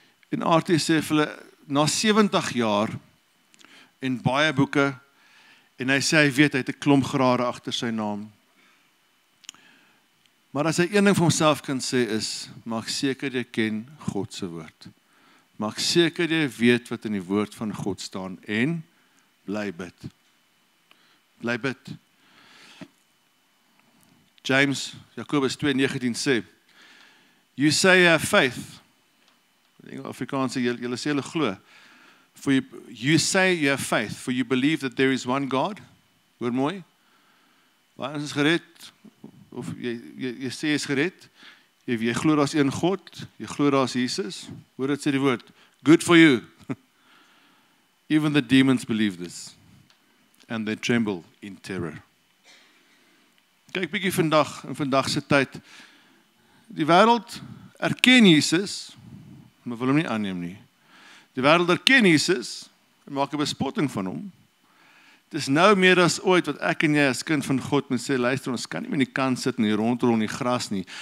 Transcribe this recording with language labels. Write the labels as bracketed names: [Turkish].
[Afrikaans] En Artie sê vir hulle, na 70 jaar en baie boeke, en hy sê hy weet, hy het 'n klomp grade agter sy naam. Maar as hy een ding vir homself kan sê is, maak seker jy ken God se woord. Maak seker jy weet wat in die woord van God staan en bly bid. Bly bid. [English] Jakobus 2:19 sê, you say you have faith. [Afrikaans] In Afrikaans sê julle sê julle glo. [English] For you say you have faith, for you believe that there is one God. [Afrikaans] Hoor mooi. Waar ons is gered, of jy sê jy is gered, jy glo daar's een God, jy glo daar's Jesus. Hoor dit sê die woord, [English] good for you. Even the demons believe this, and they tremble in terror. [Afrikaans] Kyk bietjie vandag, in vandag se tyd, die wêreld erken Jesus, maar wil hom nie aanneem nie. Die wêreld erken Jesus en maak 'n bespotting van hom. Dit is nou meer as ooit wat ek en jy as kind van God moet sê, luister, ons kan nie meer in die kant sit nie, rondrol in die gras nie.